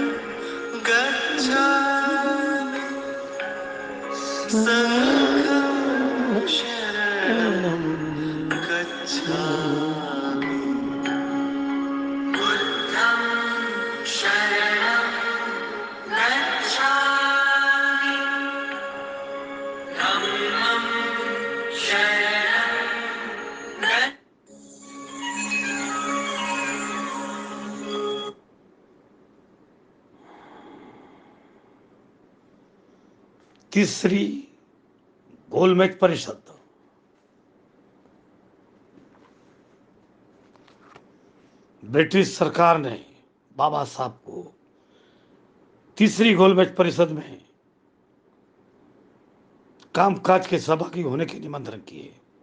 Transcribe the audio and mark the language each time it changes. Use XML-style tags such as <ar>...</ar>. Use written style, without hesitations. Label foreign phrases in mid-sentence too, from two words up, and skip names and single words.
<pi>गच्छामि संघं शरणं गच्छामि बुद्धं शरणं गच्छामि धम्मं शरणं गच्छामि</pi> <hi>तीसरी गोलमेज परिषद ब्रिटिश सरकार ने बाबा साहब को तीसरी गोलमेज परिषद में कामकाज के सहभागी होने के निमंत्रण किए।</hi>